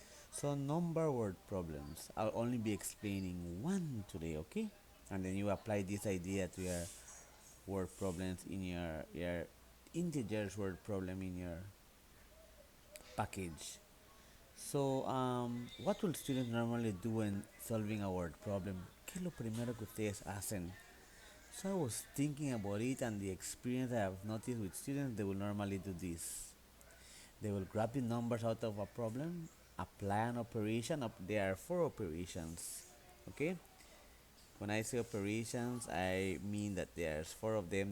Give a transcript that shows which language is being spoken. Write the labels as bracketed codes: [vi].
[en] So, number word problems. I'll only be explaining one today, okay? And then you apply this idea to your word problems in your integers word problem in your package. So, what will students normally do when solving a word problem? [es] ¿Qué es lo primero que ustedes hacen? [en] So I was thinking about it and the experience I have noticed with students, they will normally do this. They will grab the numbers out of a problem, apply an operation. There are four operations. Okay? When I say operations, I mean that there's four of them.